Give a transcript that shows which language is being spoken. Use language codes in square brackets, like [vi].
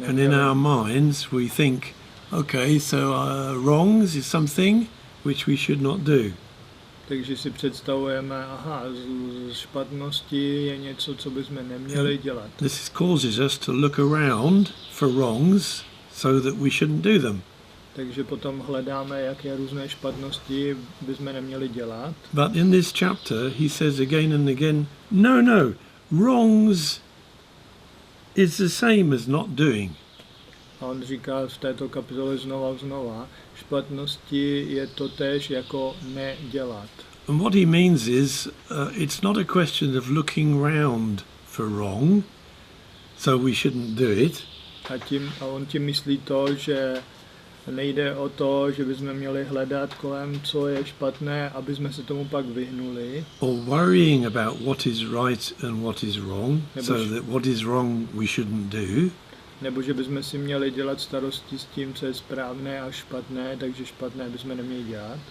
[en] And in our minds we think, okay, so wrongs is something which we should not do. [cs] Takže si představujeme, aha, špatnosti je něco, co bychom neměli dělat. [en] This causes us to look around for wrongs so that we shouldn't do them. [cs] Takže potom hledáme, jaké různé špatnosti bychom neměli dělat. [en] But in this chapter he says again and again, no, wrongs is the same as not doing. [cs] A on říká v této kapitole znova, špatnosti je to též jako nedělat. [en] And what he means is, it's not a question of looking round for wrong, so we shouldn't do it. [cs] A on tím myslí to, že nejde o to, že bychom měli hledat kolem, co je špatné, aby jsme se tomu pak vyhnuli. [en] Or worrying about what is right and what is wrong, so that what is wrong we shouldn't do. [cs] Nebo že bychom si měli dělat starosti s tím, co je správné a špatné, takže špatné bychom neměli dělat.